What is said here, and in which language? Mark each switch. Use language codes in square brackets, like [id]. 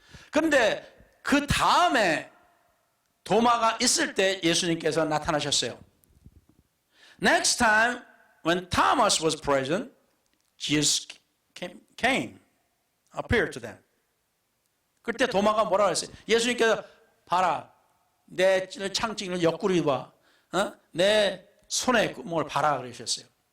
[ko] 그런데 그 다음에 도마가 있을 때 예수님께서 나타나셨어요. [en] Next time, when Thomas was present, Jesus came, appeared to them. [ko] 그때 도마가 뭐라고 했어요? 예수님께서 봐라, 내 창찍는 옆구리 봐, 내 손에 뭘 봐라 그러셨어요.